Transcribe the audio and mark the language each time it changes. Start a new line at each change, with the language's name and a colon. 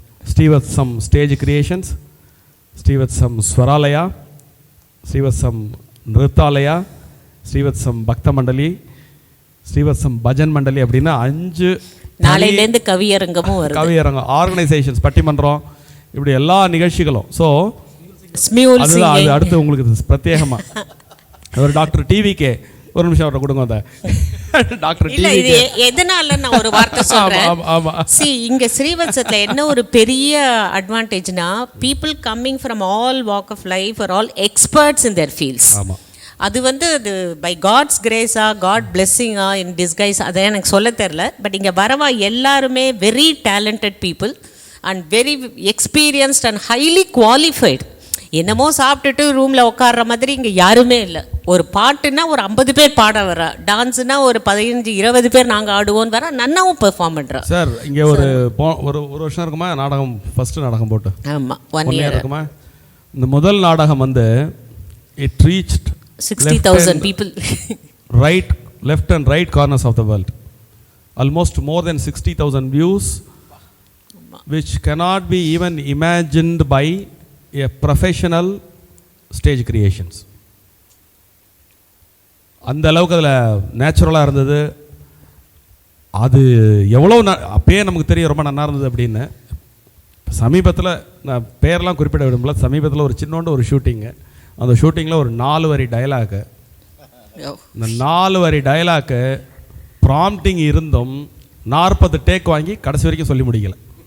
Tamil: Srivathsam Stage Creations, Srivathsam Swaralaya, Srivathsam Nrithalaya, Srivathsam Bhakta Mandali, Srivathsam Bhajan Mandali அப்படின்னா 5 நாளையிலேருந்து கவியரங்கமும் வருது. கவியரங்கம் organisations பட்டிமன்றம் இப்படி எல்லா நிகழ்ச்சிகளும். ஸோ அது அடுத்து உங்களுக்கு பிரத்யேகமாக ஒரு டாக்டர் டிவிகே ஒரு நிமிஷம் அவரை கொடுங்க. அந்த டாக்டர் இது எதனால நான் ஒரு வார்த்தை சொல்றேன்.
English: see
Tamil: இங்க ஸ்ரீவத்சத்துல என்ன ஒரு பெரிய அட்வான்டேஜ்னா
English: people coming from all walk of life are all experts in their fields.
Tamil: அது அது by God's கிரேஸா God பிளெஸ்ஸிங்கா in disguise அதை எனக்கு சொல்ல தெரில.
English: but
Tamil: இங்கே வரவா எல்லாருமே
English: Very talented people and very experienced and highly qualified.
Tamil: என்னமோ சாப்பிட்டுட்டு ரூமில் உட்கார்ற மாதிரி இங்கே யாருமே இல்லை. ஒரு பாட்டுன்னா ஒரு 50 பேர் பாட வர, டான்ஸுனா ஒரு 15-20 பேர் நாங்கள் ஆடுவோன்னு வர, நன்னாவும் பெர்ஃபார்ம் பண்ணுறோம். சார் இங்கே ஒரு வருஷம் இருக்குமா நாடகம், ஃபஸ்ட்டு நாடகம் போட்டு? ஆமாம், 1 year இருக்குமா. இந்த முதல் நாடகம் it reached
English: 60,000 people. Right, left and right corners of the world. Almost more than 60,000 views, which cannot be even imagined by a professional stage creations.
Tamil: அந்த அளவுக்கு அதில் நேச்சுரலாக இருந்தது. அது எவ்வளோ அப்பயே நமக்கு தெரியும் ரொம்ப நல்லா இருந்தது அப்படின்னு. சமீபத்தில் நான் பேரெலாம் குறிப்பிட விரும்பல, சமீபத்தில் ஒரு சின்னோண்டு ஒரு ஷூட்டிங்கு. அந்த ஷூட்டிங்கில் ஒரு 4 வரி டயலாக்கு, இந்த 4 வரி டயலாக்கு ப்ராம்ப்டிங் இருந்தும் 40 டேக் வாங்கி கடைசி வரைக்கும் சொல்லி முடிக்கலை.